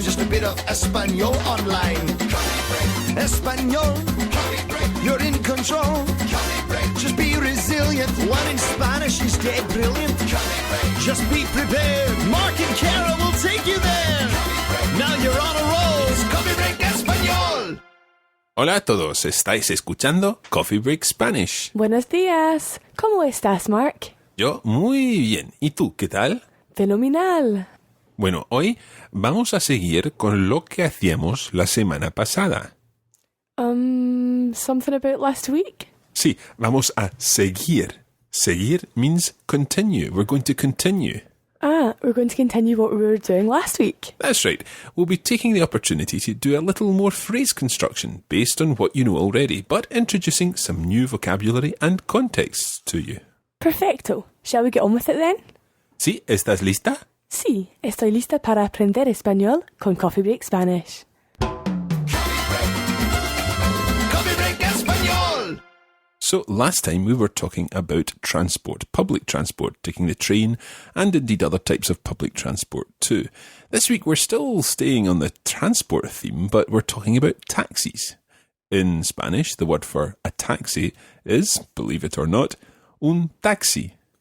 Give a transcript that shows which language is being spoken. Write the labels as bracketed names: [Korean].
[English] Just a bit of Espanol online. Espanol, you're in control. Just be resilient. One in Spanish is dead brilliant. Just be prepared. Mark and Kara will take you there. Now you're on a roll. It's Coffee Break Español. [Spanish] Hola a todos, estáis escuchando Coffee Break Spanish. Buenos días. ¿Cómo estás, Mark? Yo muy bien. ¿Y tú, qué tal? Fenomenal. Bueno, hoy vamos a seguir con lo que hacíamos la semana pasada. [English] Something about last week? [Spanish] Sí, vamos a seguir. Seguir [English] means continue. We're going to continue. We're going to continue what we were doing last week. That's right. We'll be taking the opportunity to do a little more phrase construction based on what you know already, but introducing some new vocabulary and contexts to you. Perfecto. Shall we get on with it then? [Spanish] Sí, ¿estás lista? Sí, estoy lista para aprender español con Coffee Break Spanish. Coffee Break Español. [English] So last time we were talking about transport, public transport, taking the train, and indeed other types of public transport too. This week we're still staying on the transport theme, but we're talking about taxis. In Spanish, the word for a taxi is, believe it or not, un taxi.